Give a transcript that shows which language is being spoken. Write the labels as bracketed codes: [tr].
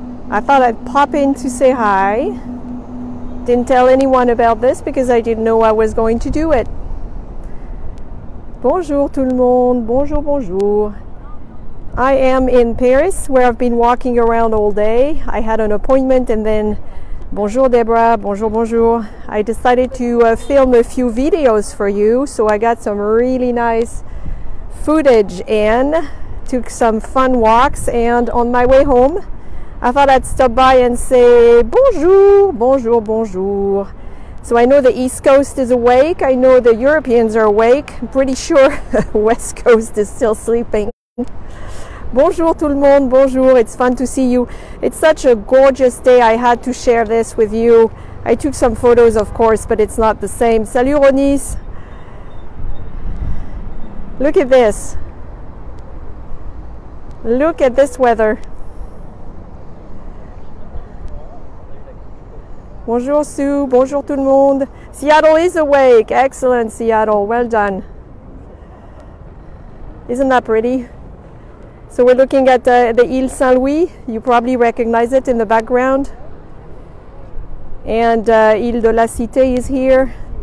[en] I thought I'd pop in to say hi. Didn't tell anyone about this because I didn't know I was going to do it. [fr] Bonjour tout le monde, bonjour, bonjour. [en] I am in Paris where I've been walking around all day. I had an appointment and then, [fr] bonjour Deborah, bonjour, bonjour. [en] I decided to film a few videos for you, so I got some really nice footage and took some fun walks, and on my way home I thought I'd stop by and say [fr] bonjour, bonjour, bonjour. [en] So I know the East Coast is awake, I know the Europeans are awake, I'm pretty sure West Coast is still sleeping. [fr] Bonjour tout le monde, bonjour, [en] it's fun to see you. It's such a gorgeous day, I had to share this with you. I took some photos of course, but it's not the same. [fr] Salut Ronis. [en] Look at this. Look at this weather. [fr] Bonjour Sue, bonjour tout le monde. [en] Seattle is awake, excellent Seattle, well done. Isn't that pretty? So we're looking at the Île Saint-Louis. You probably recognize it in the background. And Île de la Cité is here.